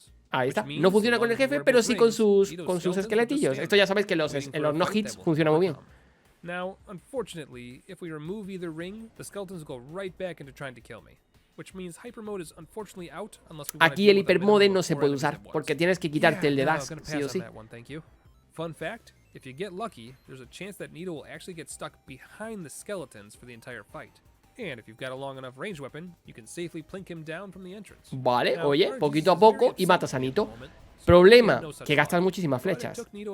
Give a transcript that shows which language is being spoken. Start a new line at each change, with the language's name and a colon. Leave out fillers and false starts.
Spanish: Ahí está. No funciona con el jefe, pero sí con sus esqueletillos. Esto ya sabes que los no hits funcionan muy bien.
English: Now, unfortunately, if we remove either ring, the skeletons go right back into trying to kill me. Which means hyper mode is unfortunately out unless we
Spanish: Aquí el hipermode no se puede usar porque tienes que quitarte el de dash, sí o sí.
English: Fun fact, if you get lucky, there's a chance that Nito will actually get stuck behind the skeletons for the entire fight. And if you've got a long enough range weapon, you can safely plink him down from the entrance.
Spanish: Vale, oye, poquito a poco y matas a Nito. Problema, que gastas muchísimas flechas.